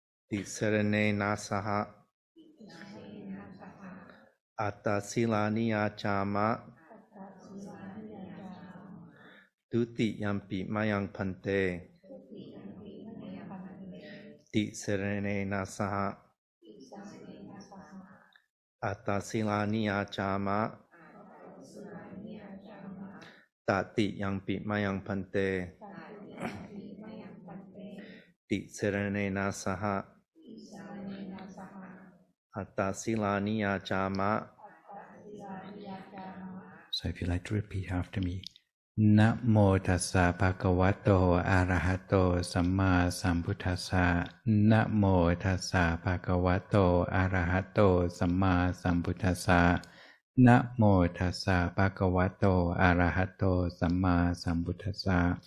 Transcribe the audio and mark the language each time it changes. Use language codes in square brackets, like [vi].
[pi] ติสรเนนะสหอัตตศิลานิยาจามะทุติยัมปิมายังพันเตติสรเนนะสหอัตตศิลานิยาจามะ ตติยังปิมายังพันเตติสรเนนะสหอัตตศิลานิยาจามะ [en] So if you like to repeat after me. [pi] นะโมตัสสะภะคะวะโตอะระหะโตสัมมาสัมพุทธัสสะนะโมตัสสะภะคะวะโตอะระหะโตสัมมาสัมพุทธัสสะนะโมตัสสะภะคะวะโตอะระหะโตสัมมาสัมพุทธัสสะ